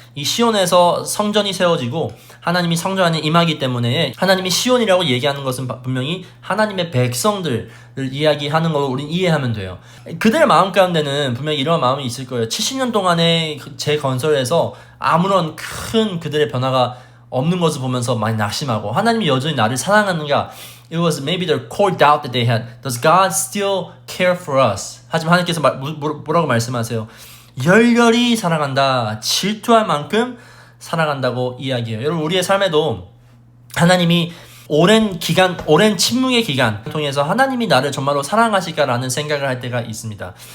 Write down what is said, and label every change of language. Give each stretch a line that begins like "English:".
Korean: 이 시온에서 성전이 세워지고 하나님이 성전 안에 임하기 때문에 하나님이 시온이라고 얘기하는 것은 분명히 하나님의 백성들을 이야기하는 걸로 우리는 이해하면 돼요. 그들의 마음 가운데는 분명히 이런 마음이 있을 거예요. 70년 동안의 재건설에서 아무런 큰 그들의 변화가 없는 것을 보면서 많이 낙심하고 하나님이 여전히 나를 사랑하는가?
English: It was maybe the core doubt that they had. Does God still care for us?
Korean: 하지만 하나님께서 뭐라고 말씀하세요? 열렬히 사랑한다. 질투할 만큼 사랑한다고 이야기해요. 여러분, 우리의 삶에도 하나님이 오랜 침묵의 기간 통해서 하나님이 나를 정말로 사랑하실까라는 생각을 할 때가 있습니다.